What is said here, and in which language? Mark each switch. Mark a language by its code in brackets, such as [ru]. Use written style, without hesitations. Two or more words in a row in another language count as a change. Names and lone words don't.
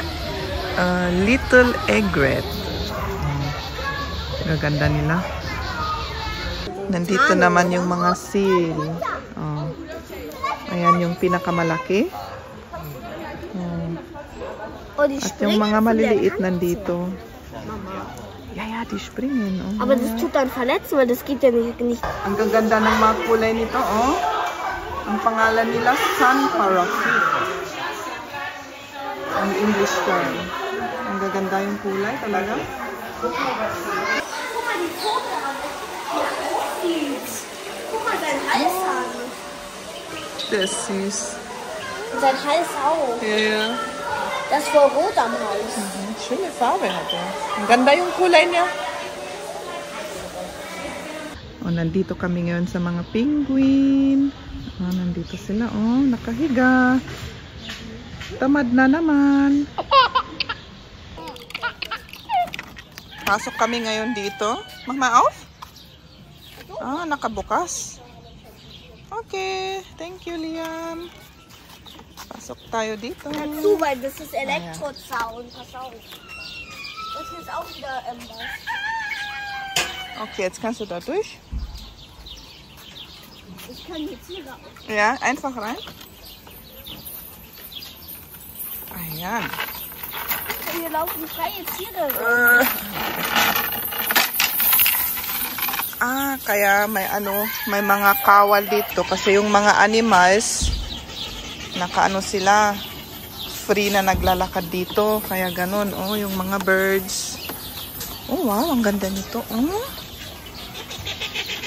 [en] Little egret. [tl] Gaganda nila. Nandito naman yung mga seal. Oh. Ayan yung pinakamalaki. Oh. At yung mga maliliit nandito. [de] Ja, die springen. Oh, aber das tut dann verletzen, weil das geht ja nicht. [tl] Ang gaganda ng mga kulay nito, oh. Ang pangalan nila, [en] sun parakeet. [tl] Ang [en] English term. [tl] Ang gaganda yung kulay talaga. [de] Guck mal die Pfote an. Guck mal seinen Hals an. Der ist süß. Und sein Hals auch. Ja. Das ist voll rot am Hals. Schöne Farbe hat er. [tl] Ang ganda yung kulay niya. Oh, nandito kami ngayon sa mga penguin. Oh, nandito sila, oh, nakahiga. Tamad na naman. Pasok kami ngayon dito. Mama, auf? Ah, nakabukas. [en] Okay, thank you, Liam. [tl] Pasok tayo dito. [de] Dazu, weil das ist Elektrozaun. Pass auf. Das ist auch wieder was. Okay, jetzt kannst du da durch. Ich kann jetzt hier raus. Ja, einfach rein. Ayan. Wir laufen freie Tiere. [tl] Kaya may mga kawal dito kasi yung mga animals nakaano sila, free na naglalakad dito, kaya ganun. Oh, yung mga birds. Oh wow, ang ganda nito. Oh.